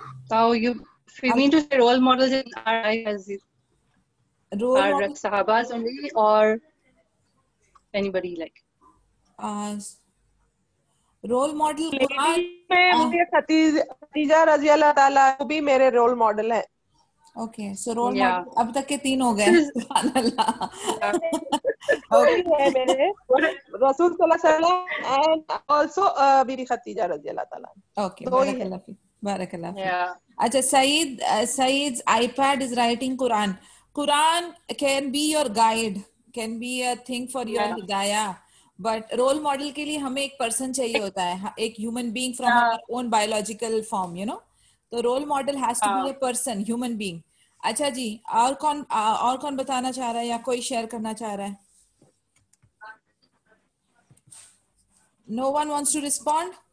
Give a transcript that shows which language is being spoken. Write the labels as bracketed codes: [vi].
[en] So you mean to say role models in our life as our sahabas only or anybody like? [ur] Role model قرآن میں مجھے خدیجہ رضی اللہ تعالیٰ بھی میرے role model ہیں. اوکے, سو role model اب تک کے 3 ہو گئے. سبحان اللہ. میرے رسول صلی اللہ علیہ وسلم and also be be Khadija رضی اللہ تعالیٰ. اوکے, بارک اللہ فیک, بارک اللہ فیک. [en] اچھا, Saeed's iPad is writing Quran. Quran can be your guide, can be a thing for your hidayah. [ur] But role model کے لیے ہمیں ایک پرسن چاہیے ہوتا ہے, ایک [en] Human being from our own biological form, you know. [ur] تو [en] Role model has to be a person, human being. [ur] اچھا جی, اور کون بتانا چاہ رہا ہے یا کوئی شیئر کرنا چاہ رہا ہے؟ [en] No one wants to respond.